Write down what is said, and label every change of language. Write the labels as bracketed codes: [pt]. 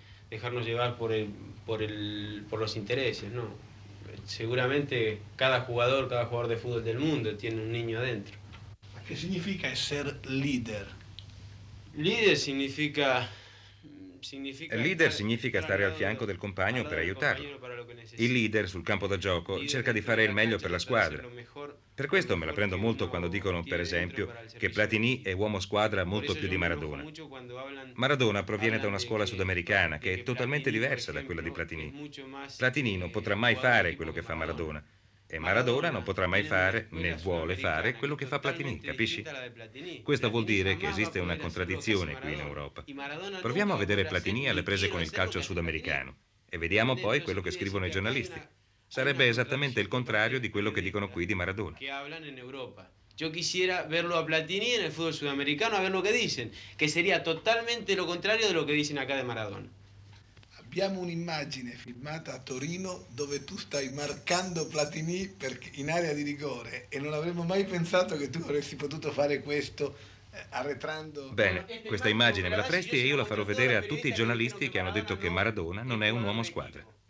[es] dejarnos llevar por los intereses, ¿no? Seguramente cada jugador de fútbol del mundo tiene un niño adentro. [it] Ma che significa essere leader? [es] Líder significa [it] Il leader significa stare al fianco del compagno per aiutarlo. Il leader sul campo da gioco cerca di fare il meglio per la squadra. Per questo me la prendo molto quando dicono, per esempio, che Platini è uomo squadra molto più di Maradona. Maradona proviene da una scuola sudamericana che è totalmente diversa da quella di Platini. Platini non potrà mai fare quello che fa Maradona E Maradona non potrà mai fare, né vuole fare, quello che fa Platini, capisci? Questo vuol dire che esiste una contraddizione qui in Europa. Proviamo a vedere Platini alle prese con il calcio sudamericano e vediamo poi quello che scrivono i giornalisti. Sarebbe esattamente il contrario di quello che dicono qui di Maradona. [es] Yo quisiera verlo a Platini en el fútbol sudamericano a ver lo que dicen, que sería totalmente lo contrario de lo que dicen acá de Maradona. [it] Abbiamo un'immagine filmata a Torino dove tu stai marcando Platini in area di rigore e non avremmo mai pensato che tu avresti potuto fare questo arretrando. Bene, questa immagine me la presti e io la farò vedere a tutti i giornalisti che hanno detto che Maradona non è un uomo squadra.